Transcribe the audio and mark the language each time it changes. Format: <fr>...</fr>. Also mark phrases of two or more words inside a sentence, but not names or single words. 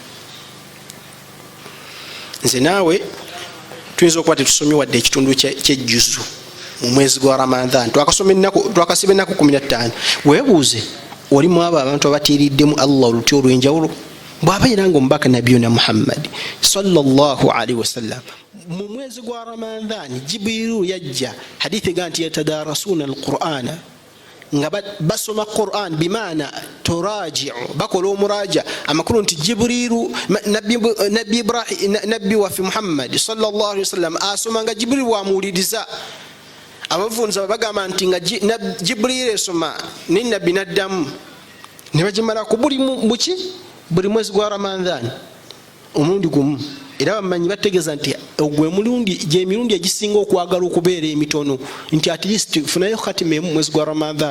<lg>Nze naawe tuyinza okuba tetusomye wadde ekitundu kyejjuzu mu mwezi gwa Ramadhan, twakasiba ennaku 15. Weebuuze olimu abo abantu abatiiriddemu Allah olutyo olw'enjawulo. Bw'abeera nga omubaka nabiyuna Muhammad</lg> <ar>صلى الله عليه وسلم</ar> <lg>mu mwezi gwa Ramadhan, Jibrilu yajja, hadithi ga nti</lg> <ar>يتدارسون القرآن,</ar> <lg>nga basoma Qur'an bimaana turaji'u, bakola omuraja amakulu nti Jibrilu nabbi Ibrahim nabbi wa fi Muhammad</lg> <ar>صلى الله عليه وسلم</ar> <lg>asoma nga Jibrilu wamuwuliriza. Abavunza bagamba nti nga Jibrilu esoma ni nabbi naddamu ne bagimala ku buli mwezi gwa Ramadhan omulundi gumu. Era bamanyi bategeeza nti ogwe mulundi gy'emirundi egisinga okwagala okubeera emitono, nti</lg> <en>at least</en> <lg>funayo khatima emu mwezi gwa Ramadhan.</lg>